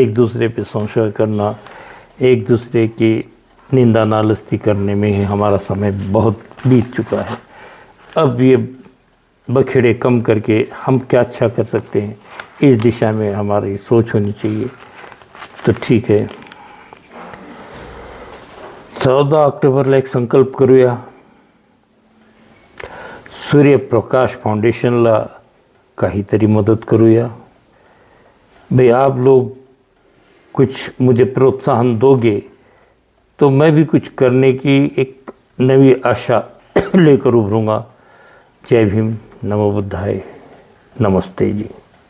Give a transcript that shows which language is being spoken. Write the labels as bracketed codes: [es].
[hi] एक दूसरे पे संशय करना, एक दूसरे की निंदा नालस्ती करने में ही हमारा समय बहुत बीत चुका है। अब ये बखेड़े कम करके हम क्या अच्छा कर सकते हैं, इस दिशा में हमारी सोच होनी चाहिए। [mr] तो ठीक आहे, 14 ऑक्टोबरला एक संकल्प करूया, सूर्यप्रकाश फाउंडेशनला काहीतरी मदत करूया। [hi] भाई आप लोग कुछ मुझे प्रोत्साहन दोगे तो मैं भी कुछ करने की एक नई आशा लेकर उभरूँगा। जय भीम, नमो बुद्धाय, नमस्ते जी।